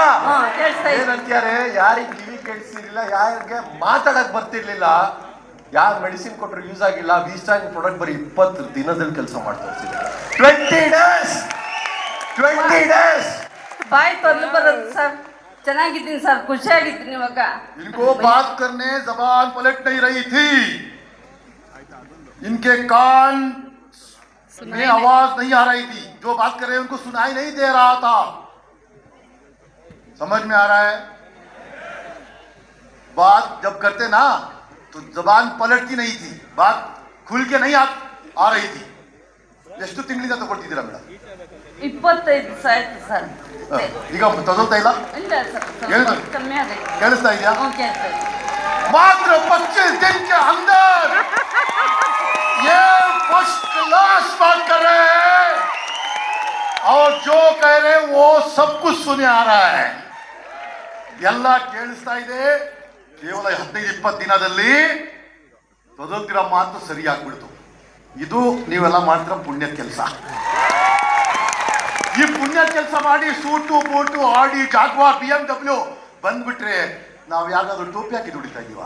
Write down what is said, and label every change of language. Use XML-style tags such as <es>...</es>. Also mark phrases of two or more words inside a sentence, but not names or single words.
<kn>ಏನಂತಾರೆ, ಯಾರಿಗೆ ಕಿವಿ ಕೇಳಿಸಿರ್ಲಿಲ್ಲ, ಯಾರಿಗೆ ಮಾತಾಡಕ್ ಬರ್ತಿರ್ಲಿಲ್ಲ, ಯಾರು ಮೆಡಿಸಿನ್ ಕೊಟ್ಟರು ಯೂಸ್ ಆಗಿಲ್ಲ, ವಿಸ್ಟಾಂಗ್ ಪ್ರಾಡಕ್ಟ್ ಬರೀ 20 ದಿನದಲ್ಲಿ ಕೆಲಸ ಮಾಡ್ತಾ ಇರ್ತೀವಿ.</kn> <en>20 ಡೇಸ್</en> <kn>ಬಾಯಿ ತೊದಲು ಬರೋದು ಸರ್. ಚೆನ್ನಾಗಿದ್ದೀನಿ ಸರ್, ಖುಷಿಯಾಗಿದ್ದೀನಿ. ಇವಾಗ</kn> <hi>इनको बात करने जबान पलट नहीं रही थी, इनके कान में आवाज नहीं आ रही थी, जो बात कर रहे हैं उनको सुनाई नहीं दे रहा था. समझ में आ रहा है? बात जब करते ना तो जबान पलटती नहीं थी, बात खुल के नहीं आ रही थी.</hi> <kn>ಎಷ್ಟು ತಿಂಗಳಿಂದ ತಗೊಳ್ತಿದ್ದೀರಾ ಮೇಡಮ್? 25 ದಿವಸ ಆಯ್ತು ಸರ್. ಈಗ ತಗೊಳ್ತಾ ಇಲ್ಲ? ಇಲ್ಲ ಸರ್, ಏನು? ಕಮ್ಮಿ ಆಗೈತೆ. ಕೇಳಿಸ್ತಾ ಇದೆಯಾ? ಕೇಳ್ತಾ ಇದೆ.</kn> <hi>मात्र 25 दिन के अंदर ये</hi> <en>first class</en> <hi>बात कर रहे हैं, और जो कह रहे हैं वो सब कुछ सुने आ रहा है.</hi> <kn>ಎಲ್ಲ ಕೇಳಿಸ್ತಾ ಇದೆ. ಕೇವಲ 15-20 ದಿನದಲ್ಲಿ ತೊದಲ್ತಿರೋ ಮಾತು ಸರಿ ಆಗ್ಬಿಡ್ತು. ಇದು ನೀವೆಲ್ಲ ಮಾಡ್ತಿರೋ ಪುಣ್ಯದ ಕೆಲಸ. ಈ ಪುಣ್ಯದ ಕೆಲಸ ಮಾಡಿ ಸೂಟು ಬೂಟು ಆಡಿ ಜಾಗ್ವಾರ್ BMW ಬಂದ್ಬಿಟ್ರೆ ನಾವು ಯಾವ್ದಾದ್ರು ಟೋಪಿ ಹಾಕಿ ದುಡಿತಾ ಇದೀವ?</kn>